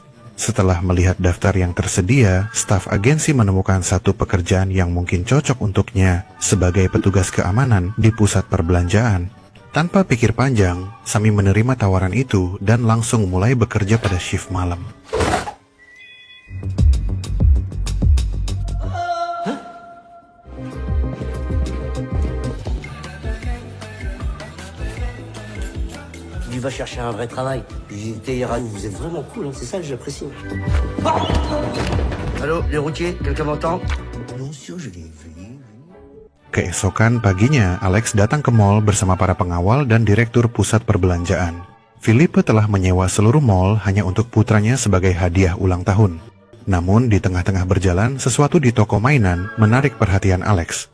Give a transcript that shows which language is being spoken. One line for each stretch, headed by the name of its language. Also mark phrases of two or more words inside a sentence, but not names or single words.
Indonesian: Setelah melihat daftar yang tersedia, staf agensi menemukan satu pekerjaan yang mungkin cocok untuknya sebagai petugas keamanan di pusat perbelanjaan. Tanpa pikir panjang, Sami menerima tawaran itu dan langsung mulai bekerja pada shift malam.
French: Tu vas chercher un vrai travail. J'étais Iran, vous êtes vraiment cool, hein, c'est ça que j'apprécie. Allô, les routiers, quelqu'un m'entend? Non, sûr, je l'ai vu.
Indonesian: Keesokan paginya, Alex datang ke mall bersama para pengawal dan direktur pusat perbelanjaan. Philippe telah menyewa seluruh mall hanya untuk putranya sebagai hadiah ulang tahun. Namun, di tengah-tengah berjalan, sesuatu di toko mainan menarik perhatian Alex.